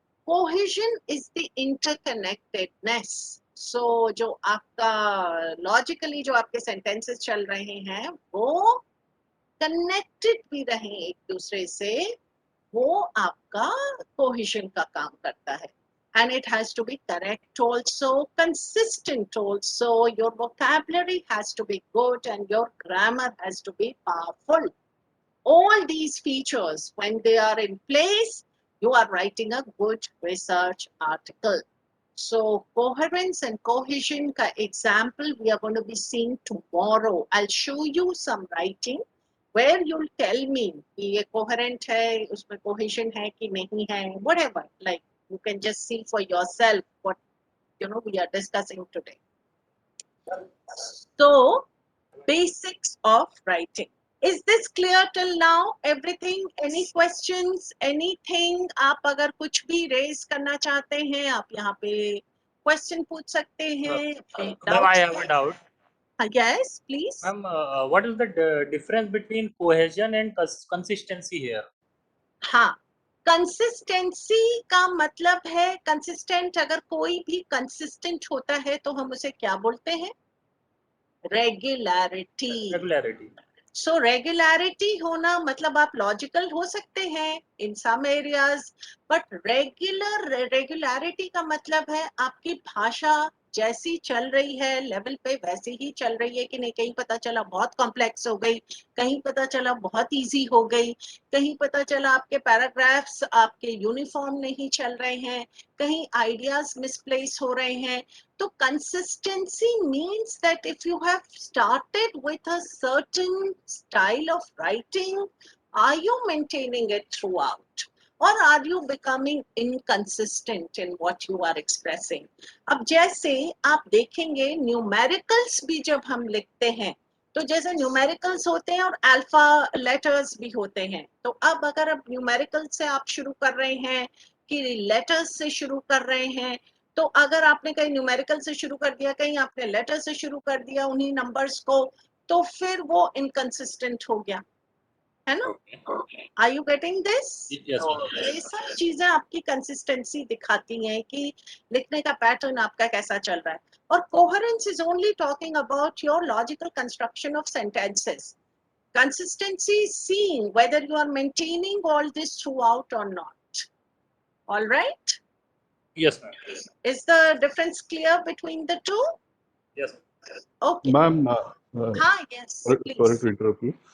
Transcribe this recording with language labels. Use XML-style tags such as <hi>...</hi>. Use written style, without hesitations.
<en>Cohesion is the interconnectedness.</en> <hi>So जो आपका logically जो आपके sentences चल रहे हैं वो connected भी रहें एक दूसरे से, वो आपका cohesion का काम करता है.</hi> <en>And it has to be correct also, consistent also, your vocabulary has to be good, and your grammar has to be powerful. All these features, when they are in place, you are writing a good research article. So coherence and cohesion ka example we are going to be seeing tomorrow. I'll show you some writing where you'll tell me</en> <hi>कि ये coherent है, उसमें cohesion है कि नहीं है,</hi> <en>whatever. Like you can just see for yourself what we are discussing today. So basics of writing. Is this clear till now? Everything? Any questions? Anything?</en> <hi>आप अगर कुछ भी raise करना चाहते हैं, आप यहाँ पे question पूछ सकते हैं.</hi> <en>Ma'am, I have a doubt. Yes, please. Ma'am, what is the difference between cohesion and consistency here?</en> <hi>हाँ, consistency का मतलब है consistent. अगर कोई भी consistent होता है तो हम उसे क्या बोलते हैं?</hi> <en>Regularity. Regularity.</en> <hi>So regularity होना मतलब आप logical हो सकते हैं</hi> <en>in some areas,</en> <hi>but regularity का मतलब है आपकी भाषा जैसी चल रही है लेवल पे वैसी ही चल रही है कि नहीं. कहीं पता चला बहुत कॉम्प्लेक्स हो गई, कहीं पता चला बहुत इजी हो गई, कहीं पता चला आपके पैराग्राफ्स आपके यूनिफॉर्म नहीं चल रहे हैं, कहीं आइडियाज मिसप्लेस हो रहे हैं.</hi> <en>So consistency means that if you have started with a certain style of writing, are you maintaining it throughout? Or are you becoming inconsistent in what you are expressing?</en> <hi>अब जैसे आप देखेंगे numericals भी जब हम लिखते हैं तो जैसे न्यूमेरिकल्स होते हैं और अल्फा लेटर्स भी होते हैं. तो अब अगर आप न्यूमेरिकल से आप शुरू कर रहे हैं कि लेटर्स से शुरू कर रहे हैं, तो अगर आपने कहीं न्यूमेरिकल से शुरू कर दिया, कहीं आपने लेटर से शुरू कर दिया उन्हीं नंबर्स को, तो फिर वो इनकंसिस्टेंट हो गया है ना.</hi> <en>Are you getting this? Yes, ma'am.</en> <hi>ये सब चीजें आपकी कंसिस्टेंसी दिखाती हैं कि लिखने का पैटर्न आपका कैसा चल रहा है.</hi> <en>और coherence is only talking about your logical construction of sentences. Consistency is seeing whether you are maintaining all this throughout or not. All right? Yes, ma'am. Is the difference clear between the two? Yes. Okay. Ma'am, Yes, sorry please. to interrupt you.</en>